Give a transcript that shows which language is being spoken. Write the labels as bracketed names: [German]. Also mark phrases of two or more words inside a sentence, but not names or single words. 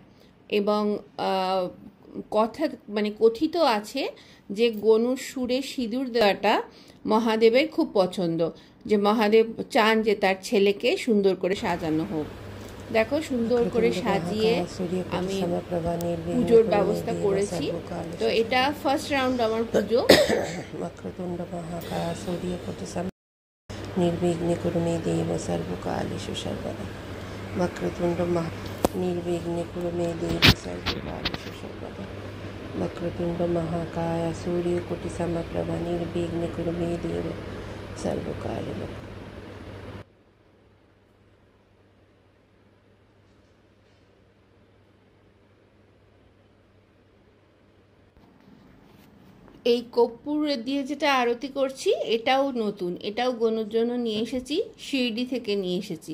[Bangla] এবং কথা মানে কথিত আছে যে গনুর সুরে সিঁদুর দেওয়াটা মহাদেবের খুব পছন্দ, যে মহাদেব চান যে তার ছেলেকে সুন্দর করে সাজানো হোক। দেখো, সুন্দর করে সাজিয়ে আমি পুজোর ব্যবস্থা করেছি। তো এটা [English] first round [Bangla] আমার পুজো। [Sanskrit] वक्रतुंड महाकाय सूर्यकोटि निर्विघ्न कुरु मे देव सर्वकालेषु सर्वदा। वक्रतुंड निर्विघ्न कुरु मे देव सर्वकालेषु सर्वदा। वक्रतुंड महाकाय सूर्यकोटि समप्रभा निर्विघ्न कुरु मे देव सर्वकाले। [Bangla] এই কর্পূর দিয়ে যেটা আরতি করছি এটাও নতুন, এটাও গনুর জন্য নিয়ে এসেছি, শিরডি থেকে নিয়ে এসেছি।